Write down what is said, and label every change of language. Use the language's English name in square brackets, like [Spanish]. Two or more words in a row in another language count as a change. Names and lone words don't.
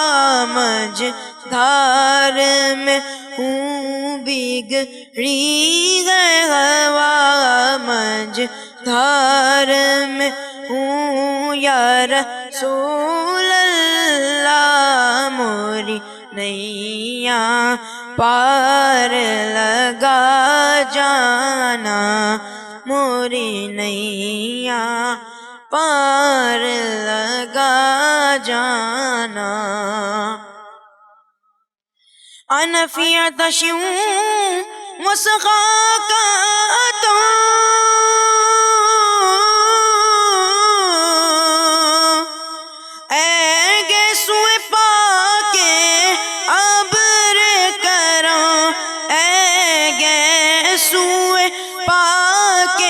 [Urdu] مجدھار میں ہوں بگڑی ہے ہوا, مجدھار میں ہوں یا رسول اللہ, موری نैया پار لگا جانا موری نیا پار لگا جانا [Arabic] أنا في عطش وسخاك [Urdu] گیسوئے پاکے ابر کرم اے گیسوئے پاکے